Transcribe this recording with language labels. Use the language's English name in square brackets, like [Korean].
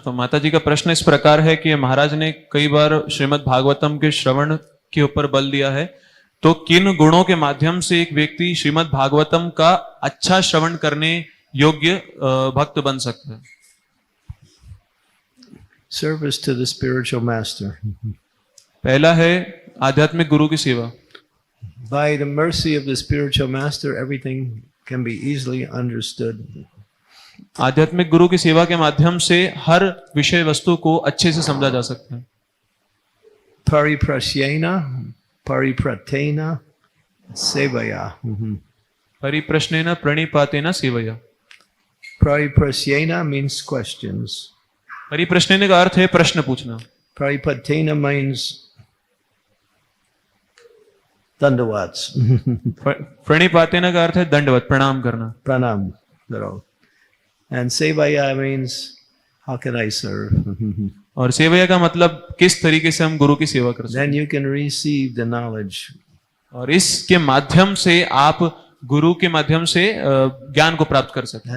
[Hindi] तो माता जी का प्रश्न इस प्रकार है कि महाराज ने कई बार श्रीमद् भागवतम के श्रवण के ऊपर बल दिया है, तो किन गुणों के माध्यम से एक व्यक्ति श्रीमद् भागवतम का अच्छा श्रवण करने योग्य भक्त बन सकता है? [English] Service to the spiritual master. [Hindi] पहला है आध्यात्मिक गुरु की सेवा. [English] By the mercy of the spiritual master, everything can be easily understood. [Hindi] आध्यात्मिक गुरु की सेवा के माध्यम से हर विषय वस्तु को अच्छे से समझा जा सकता है। [Sanskrit] Pariprasyena, paripratena, sevaya. परिप्रश्नेन प्रणिपातेन सेवया। [English] Pariprasyena means questions. [Hindi] परिप्रश्नेन का अर्थ है प्रश्न पूछना। [English] Paripatena means dandavats. [Hindi] प्रणिपातेन का अर्थ है दंडवत, प्रणाम करना। Pranam. Karo. [English] And sevaya means how can I serve? [Hindi] और सेवया का मतलब किस तरीके से हम गुरु की सेवा कर सकते हैं। [English] Then you can receive the knowledge. [Hindi] और इसके माध्यम से आप गुरु के माध्यम से ज्ञान को प्राप्त कर सकते हैं।